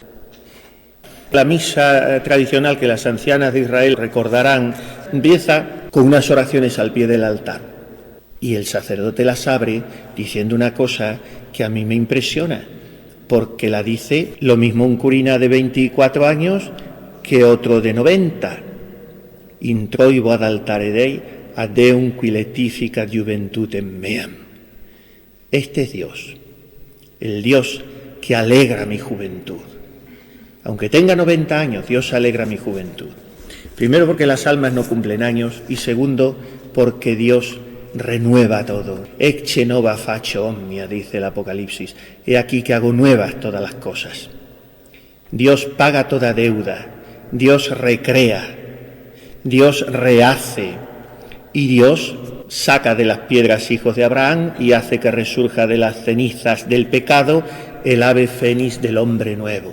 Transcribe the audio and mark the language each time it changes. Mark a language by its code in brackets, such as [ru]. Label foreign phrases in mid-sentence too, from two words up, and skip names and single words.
[es] La misa tradicional que las ancianas de Israel recordarán empieza con unas oraciones al pie del altar. Y el sacerdote las abre diciendo una cosa que a mí me impresiona, porque la dice lo mismo un curina de 24 años que otro de 90. [la] Introibo ad altare Dei ad Deum qui letificat juventutem meam. [es] Este es Dios, el Dios que alegra mi juventud. Aunque tenga 90 años, Dios alegra mi juventud. Primero porque las almas no cumplen años y segundo porque Dios renueva todo. [la] Ecce nova faccio omnia, [es] dice el Apocalipsis. He aquí que hago nuevas todas las cosas. Dios paga toda deuda, Dios recrea, Dios rehace y Dios saca de las piedras hijos de Abraham y hace que resurja de las cenizas del pecado el ave fénix del hombre nuevo.